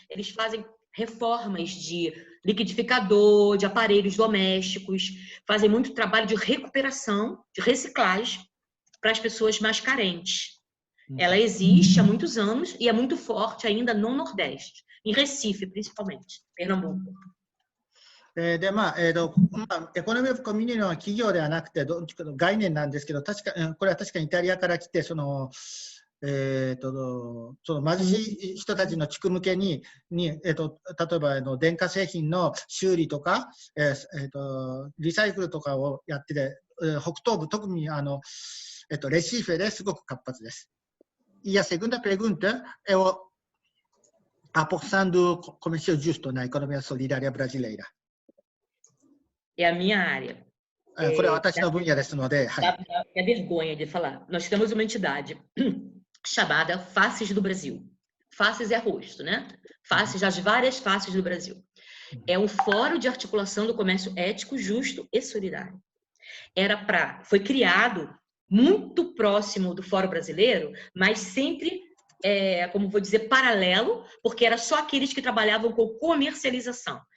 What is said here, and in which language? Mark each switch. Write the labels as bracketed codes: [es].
[pt] Eles fazem reformas de liquidificador, de aparelhos domésticos, fazem muito trabalho de recuperação, de reciclagem para as pessoas mais carentes. Ela existe há muitos anos e é muito forte ainda no Nordeste, em Recife, principalmente, Pernambuco. [ja] でエコノミー・オブ・コミュニティの企業ではなくて概念なんですけど、これは確かにイタリアから来てその貧しい人たちの地区向けに例えば電化製品の修理とか、リサイクルとかをやってて、北東部特にレシーフェですごく活発です。 [pt] E a segunda pergunta é a porção do comércio justo na economia solidária brasileira. É a minha área. [ja] これは私の分野ですので、 [pt] É vergonha de falar. Nós temos uma entidade chamada Faces do Brasil. Faces é rosto, né? Faces, as várias faces do Brasil. É um fórum de articulação do comércio ético, justo e solidário. Foi criado muito próximo do Fórum Brasileiro, mas sempre, como vou dizer, paralelo, porque era só aqueles que trabalhavam com comercialização.